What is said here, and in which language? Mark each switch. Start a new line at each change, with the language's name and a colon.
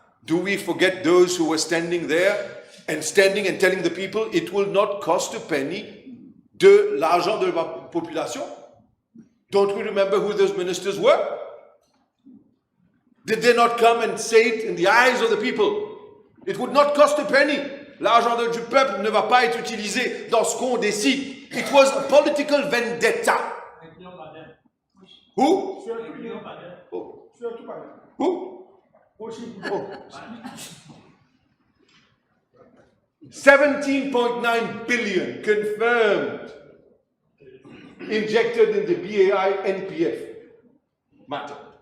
English: Do we forget those who were standing there and telling the people it will not cost a penny
French: de l'argent de la population?
English: Don't we remember who those ministers were? Did they not come and say it in the eyes of the people? It would not cost a penny.
French: L'argent du peuple ne va pas être utilisé dans ce qu'on décide.
English: It was a political vendetta. Who? Oh. Who? Oh. 17.9 billion confirmed injected in the BAI NPF matter.